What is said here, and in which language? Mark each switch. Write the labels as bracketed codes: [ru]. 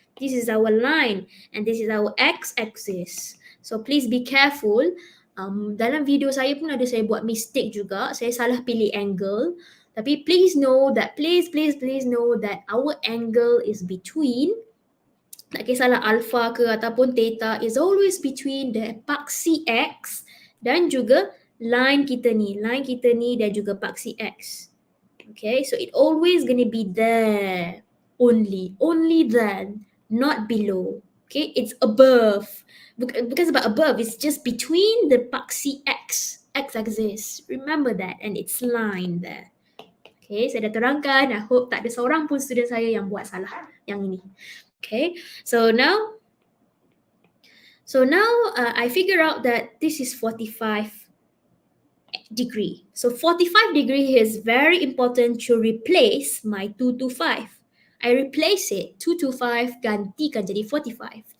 [en] This is our line and this is our X axis. So please be careful. [ms] Dalam video saya pun ada saya buat mistake juga. Saya salah pilih angle. [en] Tapi please know that, please know that our angle is between, [ms] tak kisahlah alpha ke ataupun theta, [en] is always between the [ms] paksi X dan juga line kita ni dan juga paksi X. [en] Okay, so it always gonna be there, only then, not below. Okay, it's above. Bukan sebab above, it's just between the paksi X axis. Remember that, and it's line there. [ms] Okay, saya dah terangkan. [en] I hope [ms] tak ada seorang pun student saya yang buat salah yang ini. [en] Okay, so now I figure out that this is 45 degree. So 45 degree is very important to replace my 225. I replace it, 225 [ms] gantikan jadi 45.